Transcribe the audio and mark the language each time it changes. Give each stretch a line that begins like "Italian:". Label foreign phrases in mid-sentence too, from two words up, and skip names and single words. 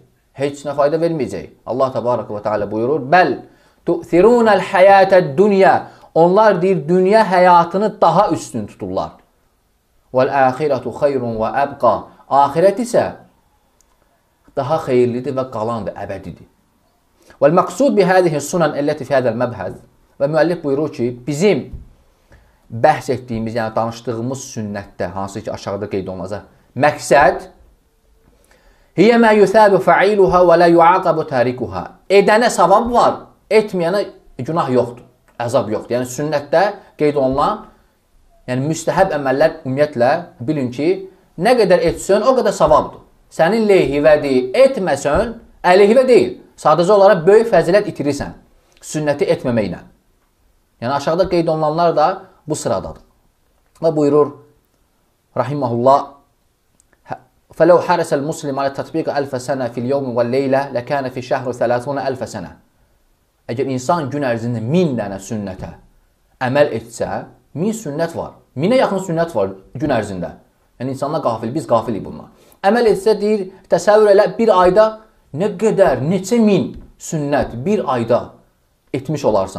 Azerbaijani: Heç nə fayda verməyəcək.
Arabic: الله تبارك وتعالى
Azerbaijani: buyurur,
Arabic: بل تؤثرون الحياة الدنيا.
Azerbaijani: Onlar deyir, dünya həyatını daha üstün tuturlar.
Arabic: والآخرة خير وأبقى.
Azerbaijani: Axirət isə daha xeyirlidir və qalandır, əbədidir.
Arabic: والمقصود بهذه السنن التي في هذا المبحث.
Azerbaijani: Və müəllif buyurur ki, bizim bəhs etdiyimiz, yəni danışdığımız sünnətdə, hansı ki aşağıda qeyd olunacaq, məqsəd
Arabic: هي ما يثاب فاعلها ولا يعاقب تاركها.
Azerbaijani: Edənə savab var, etməyənə günah yoxdur, əzab yoxdur. Yəni sünnətdə qeyd olunan, yəni müstəhəb əməllər ümumiyyətlə bilin ki, nə qədər etsən, o qədər savabdır. Sənin lehivədir, etməsən, əleyhivə deyil. Sadəcə olaraq böyük fəzilət itirirsən, sünnəti etməməklə. Yəni aşağıda qeyd olunanlar da bu sıradadır. Və buyurur, rahiməhullah,
Arabic: فَلَوْ حَرَسَ الْمُسْلِمَ عَلَى تَطْبِيقَ أَلْفَ سَنَةٍ فِي الْيَوْمِ وَاللَّيْلَةِ لَكَانَ فِي شَهْرِ 30,000 سَنَةٍ.
Azerbaijani: Əgər insan gün ərzində 1000 dənə sünnətə əməl etsə, 1000 sünnət var. 1000-ə yaxın sünnət var gün ərzində. Yəni insanlar qafil, biz qafilik bunlar. Əməl etsə deyir, təsəvvür elə bir ayda nə qədər, neçə min sünnət bir ayda etmiş olarsan.